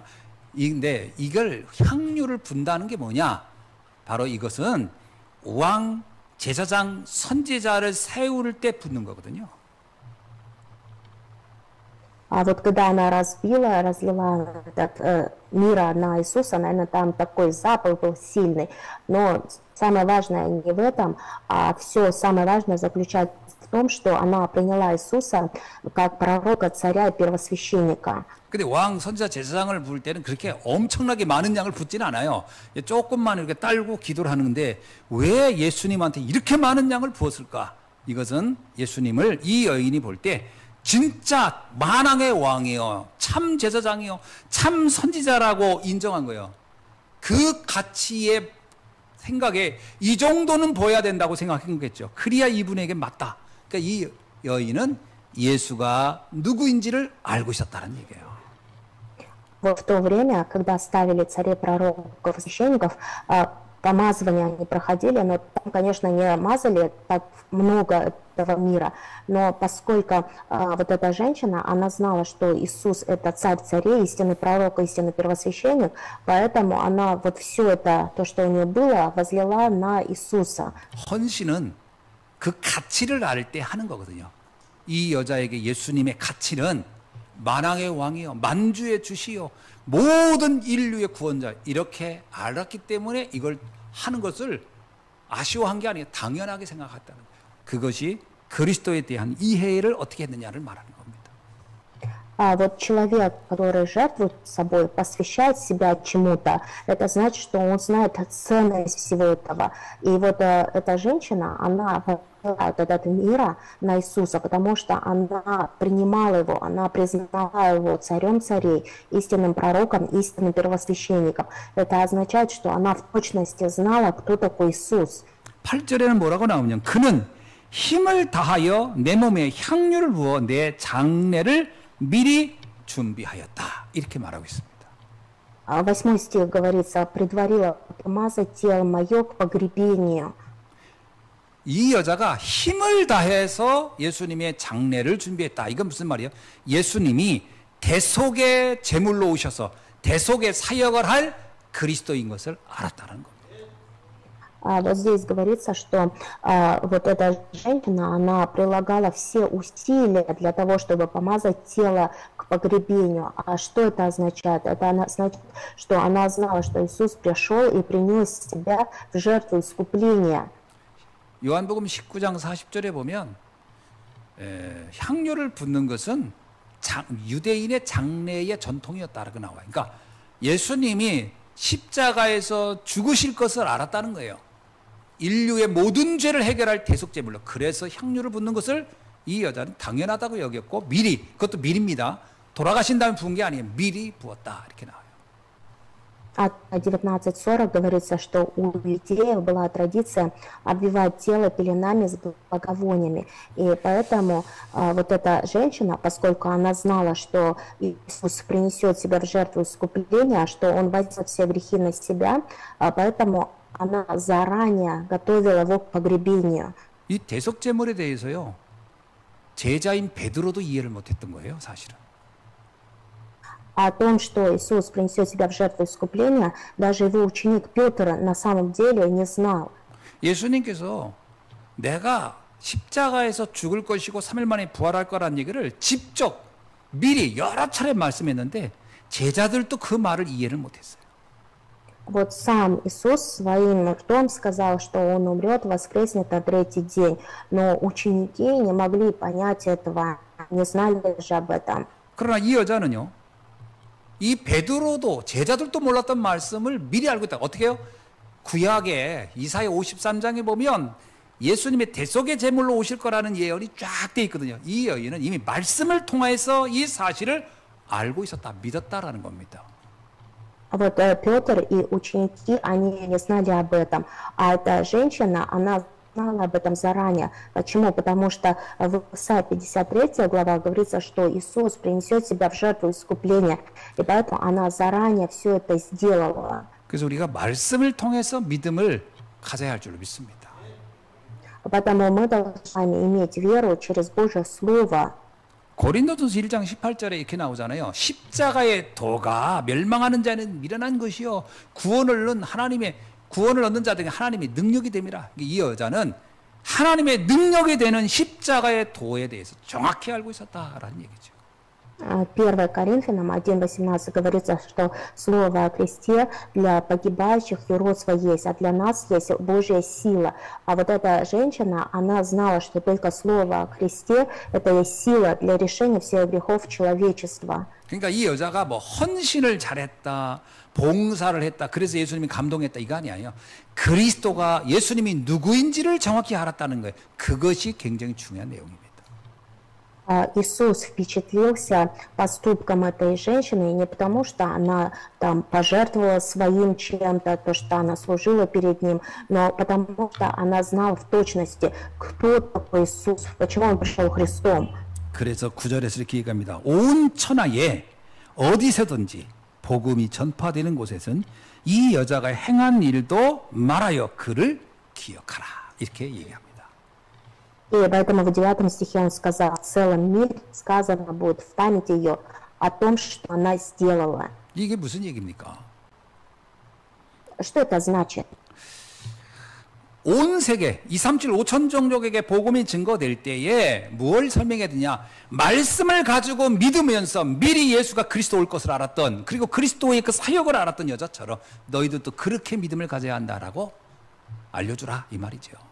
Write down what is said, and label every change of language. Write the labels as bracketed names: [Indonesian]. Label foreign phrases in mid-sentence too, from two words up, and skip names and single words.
[Korean] 근데 이걸 향유를 분다는 게 뭐냐? 바로 이것은 왕, 제사장, 선지자를 세울 때 붓는 거거든요. [Russian] А вот когда она разлила этот мира на Иисуса, наверное, там такой запах был сильный. Но самое важное не в этом, а все самое важное заключается в том, что она приняла Иисуса как пророка, царя и первосвященника. [Korean] 근데 왕, 선지자, 제사장을 부을 때는 그렇게 엄청나게 많은 양을 붓지는 않아요. 조금만 이렇게 딸고 기도를 하는데 왜 예수님한테 이렇게 많은 양을 부었을까? 이것은 예수님을 이 여인이 볼 때 진짜 만왕의 왕이요, 참 제사장이요, 참 선지자라고 인정한 거예요. 그 가치의 생각에 이 정도는 보여야 된다고 생각한 거겠죠. 그래야 이분에게 맞다. 그러니까 이 여인은 예수가 누구인지를 알고 있었다는 얘기예요. [Russian] Вот в то время, когда ставили царей, пророков, священников, помазывания они проходили, но там, конечно, не мазали так много этого мира, но поскольку вот эта женщина, она знала, что Иисус это царь царей, истинный пророк, истинный первосвященник, поэтому она вот все это, то, что у нее было, возлила на Иисуса. [Korean] 헌신은 그 가치를 알 때 하는 거거든요. 이 여자에게 예수님의 가치는 만왕의 왕이요 만주의 주시요 모든 인류의 구원자 이렇게 알았기 때문에 이걸 하는 것을 아쉬워한 게 아니에요. 당연하게 생각했다는 거예요. 그것이 그리스도에 대한 이해를 어떻게 했느냐를 말하는 겁니다. [Russian] А вот человек, который жертвует собой, посвящает себя чему-то, это значит, что он знает ценность всего этого. И вот эта женщина, она возлагает от этого мира на Иисуса, потому что она принимала его, она признала его царем царей, истинным пророком, истинным первосвященником. Это означает, что она в точности знала, кто такой Иисус. [Korean] 8절에는 뭐라고 на오냐면 그는 힘을 다하여 내 몸에 향유를 부어 내 장례를 미리 준비하였다. 이렇게 말하고 있습니다. [Russian] 8 стих говорится, предварила помазать тело мое к погребению. [Korean] 이 여자가 힘을 다해서 예수님의 장례를 준비했다. 이건 무슨 말이에요? 예수님이 대속의 제물로 오셔서 대속의 사역을 할 그리스도인 것을 알았다는 겁니다. [Russian] Вот здесь говорится, что вот эта женщина, она прилагала все усилия для того, чтобы помазать тело к погребению. А что это означает? Это означает, что она знала, что Иисус пришел и принес себя в жертву искупления. [Korean] 요한복음 19장 40절에 보면 향료를 붓는 것은 유대인의 장례의 전통이었다라고 나와요. 그러니까 예수님이 십자가에서 죽으실 것을 알았다는 거예요. 인류의 모든 죄를 해결할 대속제물로. 그래서 향유를 붓는 것을 이 여자는 당연하다고 여겼고 미리, 그것도 미리입니다. 돌아가신 다음에 부은 게 아니에요. 미리 부었다 이렇게 나와요. [Russian] А 19:40 говорится, что у евреев была традиция обвивать тело пеленами с благовониями. И поэтому вот эта женщина, поскольку она знала, что Иисус принесет себя в жертву искупления, что Он возьмет все грехи на себя, поэтому она заранее готовила его к погребению. [Korean] 이 대속제물에 대해서요. 제자인 베드로도 이해를 못했던 거예요, 사실은. [Russian] О том, что Иисус принесет себя в жертву искупления, даже его ученик Петр на самом деле не знал. [Korean] 예수님께서 내가 십자가에서 죽을 것이고 3일 만에 부활할 거라는 얘기를 직접 미리 여러 차례 말씀했는데 제자들도 그 말을 이해를 못했어요. [Russian] Вот сам Иисус своим ртом сказал, что Он умрет, воскреснет на третий день. Но ученики не могли понять этого, не знали же об этом. [Korean] 그러나 이 여자는요. 이 베드로도 제자들도 몰랐던 말씀을 미리 알고 있다. 어떻게 해요? 구약에 이사야 53장에 보면 예수님의 대속의 제물로 오실 거라는 예언이 쫙 돼 있거든요. 이 여인은 이미 말씀을 통해서 이 사실을 알고 있었다, 믿었다라는 겁니다. [Russian] Вот Петр и ученики, они не знали об этом. А эта женщина, она знала об этом заранее. Почему? Потому что в Исаии 53 глава говорится, что Иисус принесет себя в жертву искупления. И поэтому она заранее все это сделала. [Korean] 그래서 우리가 말씀을 통해서 믿음을 가져야 할 줄로 믿습니다. [Russian] Поэтому мы должны иметь веру через Божье Слово. [Korean] 고린도전서 1장 18절에 이렇게 나오잖아요. 십자가의 도가 멸망하는 자는 미련한 것이요 구원을 얻는 자들에게 하나님의 능력이 됨이라. 이 여자는 하나님의 능력이 되는 십자가의 도에 대해서 정확히 알고 있었다라는 얘기죠. [Russian] 1 Коринфянам 1:18 говорится, что слово о кресте для погибающих юродство есть, а для нас есть Божья сила. А вот эта женщина, она знала, что только слово о кресте – это есть сила для решения всех грехов человечества. [Korean] 그러니까 이 여자가 뭐 헌신을 잘했다, 봉사를 했다, 그래서 예수님이 감동했다 이거 아니에요. 그리스도가 예수님이 누구인지를 정확히 알았다는 거예요. 그것이 굉장히 중요한 내용입니다. [Russian] Иисус впечатлился поступком этой женщины не потому, что она там пожертвовала своим чем-то, то, что она служила перед ним, но потому что она знала в точности, кто такой Иисус, почему он пришел Христом. [Korean] 그래서 9절에서 이렇게 얘기합니다. 온 천하에 어디서든지 복음이 전파되는 곳에선 이 여자가 행한 일도 말하여 그를 기억하라. 이렇게 얘기합니다. [Russian] И поэтому в 9 стихе он сказал, в целом мире сказано будет в памяти ее о том, что она сделала. [Korean] 이게 무슨 얘기입니까? [Russian] Что это значит? [Korean] 온 세계 237 5천 종족에게 복음이 증거될 때에 무엇을 설명해야 되냐? 말씀을 가지고 믿으면서 미리 예수가 그리스도 올 것을 알았던, 그리고 그리스도의 그 사역을 알았던 여자처럼 너희들도 그렇게 믿음을 가져야 한다라고 알려주라 이 말이죠.